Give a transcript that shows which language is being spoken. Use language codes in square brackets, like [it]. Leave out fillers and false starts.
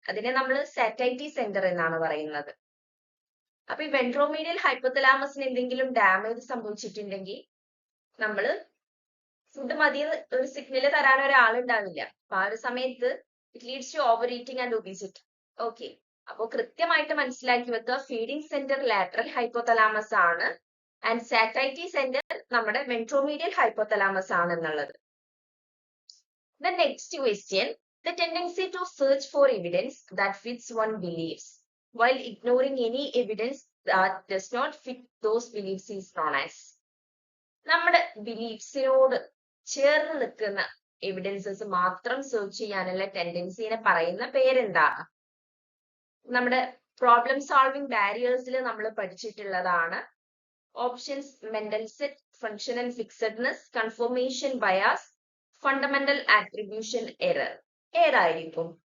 [ml] അതിനെ നമ്മൾ സാറ്റൈറ്റി സെന്റർ എന്നാണ് പറയുന്നത്. അപ്പൊ ഈ വെൻട്രോമീഡിയൽ ഹൈപ്പോതലാമസിന് എന്തെങ്കിലും ഡാമേജ് സംഭവിച്ചിട്ടുണ്ടെങ്കിൽ നമ്മള് ഫുഡ് മതി ഒരു സിഗ്നൽ തരാൻ ഒരാളുണ്ടാവില്ല. അപ്പൊ ആ ഒരു സമയത്ത് [en] It leads to overeating and obesity. [ml] Okay, അപ്പോൾ കൃത്യമായിട്ട് മനസ്സിലാക്കി വെക്കുക, ഫീഡിംഗ് സെന്റർ ലാറ്ററൽ ഹൈപ്പോതലാമസ് ആണ് ആൻഡ് സാറ്റൈറ്റി സെന്റർ നമ്മുടെ വെൻട്രോമീഡിയൽ ഹൈപ്പോതലാമസ് ആണ് എന്നുള്ളത്. [en] The next question, the tendency to search for evidence that fits one beliefs while ignoring any evidence that does not fit those beliefs is known as. [ml] നമ്മുടെ ബിലീഫ്സിനോട് ചേർന്ന് നിൽക്കുന്ന evidences മാത്രം search ചെയ്യാനുള്ള ടെൻഡൻസിനെ പറയുന്ന പേരെന്താണ്? നമ്മുടെ പ്രോബ്ലം സോൾവിംഗ് ബാരിയേഴ്സിൽ നമ്മൾ പഠിച്ചിട്ടുള്ളതാണ്. [en] Options mental set, functional fixedness, confirmation bias, fundamental attribution error. [ml] ഏതായിരിക്കും?